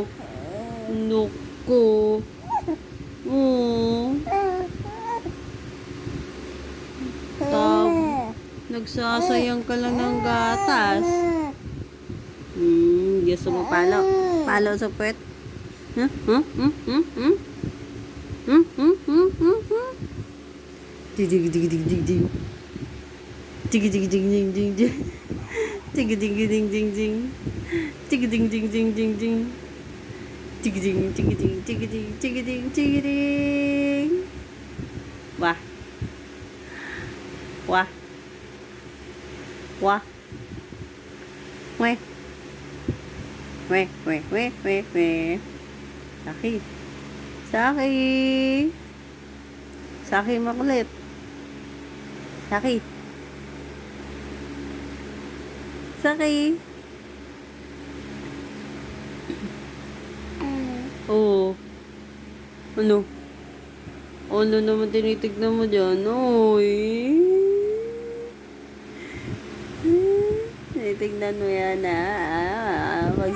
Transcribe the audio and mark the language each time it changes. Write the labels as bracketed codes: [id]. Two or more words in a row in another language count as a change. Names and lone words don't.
[tl] Nuko. Oo. Nagsasayang ka lang ng gatas. Gusto mo palo? Palo sa puwet? Huh? Huh? Hmm? Hmm? Hmm? Hmm? Hmm? Hmm? Hmm? Hmm? Dig dig dig dig dig dig. Dig dig dig dig dig dig. Dig dig dig dig dig dig. Dig dig dig dig dig dig. Dig dig dig dig dig dig dig dig dig dig. Wah. Wah. Wah. Weh. Weh, weh, weh, weh, weh. Saki. Saki. Saki makulit. Saki. Saki. Oo. Ano? Ano naman tinitignan mo dyan? Oy. Tinitignan mo yan, ha?